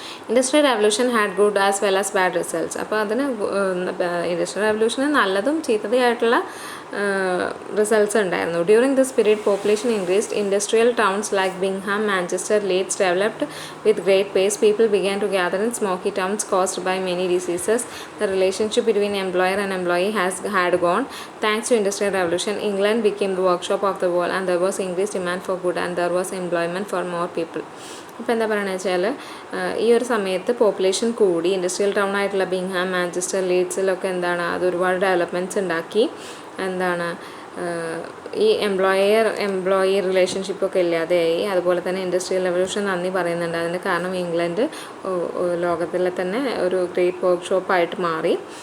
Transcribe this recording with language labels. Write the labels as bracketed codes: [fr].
[en] Industrial revolution had good as well as bad results. [ml] അപ്പോൾ അതിന് industrial റെവല്യൂഷന് നല്ലതും ചീത്തതയായിട്ടുള്ള results ഉണ്ടായിരുന്നു. [en] During this period population increased. Industrial towns like Birmingham, Manchester, Leeds developed with great pace. People began to gather in smoky towns caused by many diseases. The relationship between employer and employee had gone. Thanks to industrial revolution, England became the workshop of the world and there was increased demand for good and there was employment for more people. [ml] അപ്പോൾ എന്താ പറയുക വെച്ചാൽ ഈ ഒരു സമയത്ത് population കൂടി. Industrial town ആയിട്ടുള്ള ബിങ്ഹാം, Manchester, ലീഡ്സിലൊക്കെ എന്താണ് അത് ഒരുപാട് ഡെവലപ്മെൻറ്റ്സ് ഉണ്ടാക്കി. എന്താണ് ഈ എംപ്ലോയി റിലേഷൻഷിപ്പൊക്കെ ഇല്ലാതെയായി. അതുപോലെ തന്നെ ഇൻഡസ്ട്രിയൽ റെവല്യൂഷൻ നന്ദി പറയുന്നുണ്ട്. അതിന് കാരണം ഇംഗ്ലണ്ട് ലോകത്തിലെ തന്നെ ഒരു ഗ്രേറ്റ് വർക്ക്ഷോപ്പായിട്ട് മാറി.